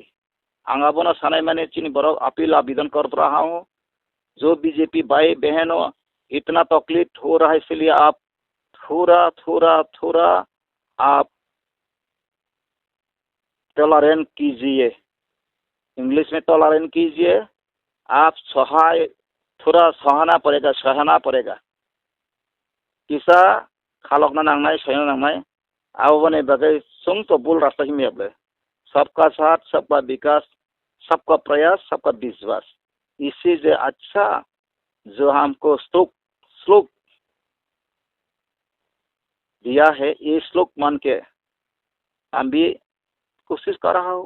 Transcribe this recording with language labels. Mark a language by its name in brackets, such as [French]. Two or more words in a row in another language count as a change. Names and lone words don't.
[Bodo] आंगाबोना सानाई [Hindi] मैंने चीनी बरो अपील आवेदन कर रहा हूँ, जो बीजेपी भाई बहनों इतना तकलीफ हो रहा है, इसलिए आप थोड़ा थोड़ा थोड़ा आप टॉलरेंट कीजिए, इंग्लिश में टॉलरेंट कीजिए। आप सहाय थोड़ा सहना पड़ेगा। [Bodo] किसा खालकना नांगनाय सयना नांगनाय आवने बगै सुंग [Hindi] तो बुल रास्ता ही में सबका साथ, सबका विकास, सबका प्रयास, सबका विश्वास, इसी से अच्छा जो हमको श्लोक दिया है, ये श्लोक मान के हम भी कोशिश कर रहा हूँ।